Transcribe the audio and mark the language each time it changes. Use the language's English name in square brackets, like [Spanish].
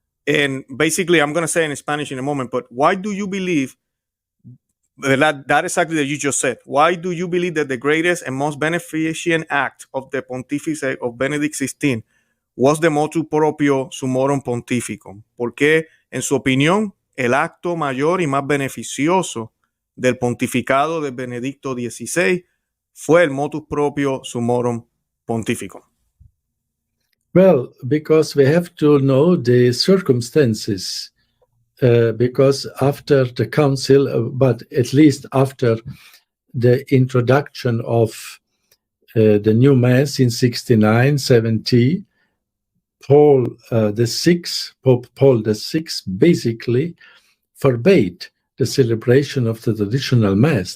[English] And basically, I'm going to say in Spanish in a moment, but why do you believe that exactly that you just said? Why do you believe that the greatest and most beneficent act of the pontificate of Benedict XVI was the motu proprio Summorum Pontificum? [Spanish] ¿Por qué, en su opinión, el acto mayor y más beneficioso del pontificado de Benedicto XVI fue el motu proprio Summorum Pontificum? [English] Well, because we have to know the circumstances, because after the council, but at least after the introduction of the new Mass in 69-70, Pope Paul VI basically forbade the celebration of the traditional Mass.